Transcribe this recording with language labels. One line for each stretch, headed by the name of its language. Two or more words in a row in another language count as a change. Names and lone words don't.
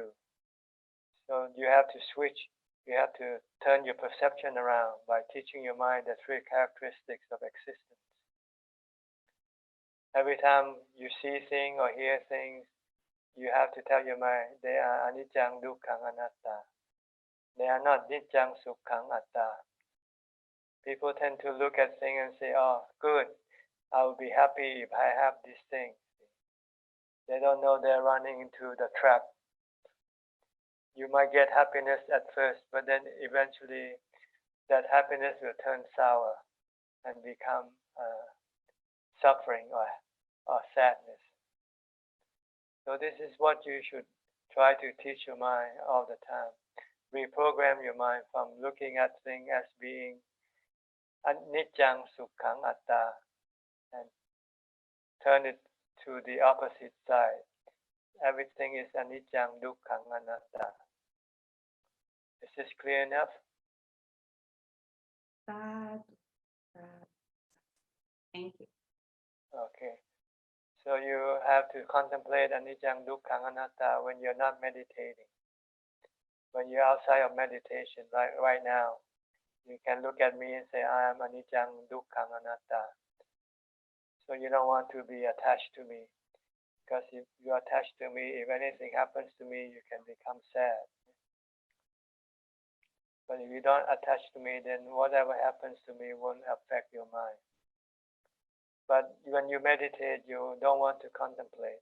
English: So you have to switch. You have to turn your perception around by teaching your mind the three characteristics of existence. Every time you see things or hear things, you have to tell your mind, they are
Pali: anicca, dukkha, anatta.
English: They are not
Pali: niccang, sukkha, atta.
English: People tend to look at things and say, oh, good, I will be happy if I have this thing. They don't know they're running into the trap. You might get happiness at first, but then eventually that happiness will turn sour and become suffering or sadness. So this is what you should try to teach your mind all the time. Reprogram your mind from looking at things as being
Pali: anicca, sukkha, atta,
English: and turn it to the opposite side. Everything is
Pali: anicca, dukkha, anatta.
English: Is this clear enough? Thank you. Okay. So you have to contemplate
Pali: anicca, dukkha, anatta
English: when you're not meditating. When you're outside of meditation, like right now, you can look at me and say, I am
Pali: anicca, dukkha, anatta.
English: So you don't want to be attached to me. Because if you are attached to me, if anything happens to me, you can become sad. But if you don't attach to me, then whatever happens to me won't affect your mind. But when you meditate, you don't want to contemplate.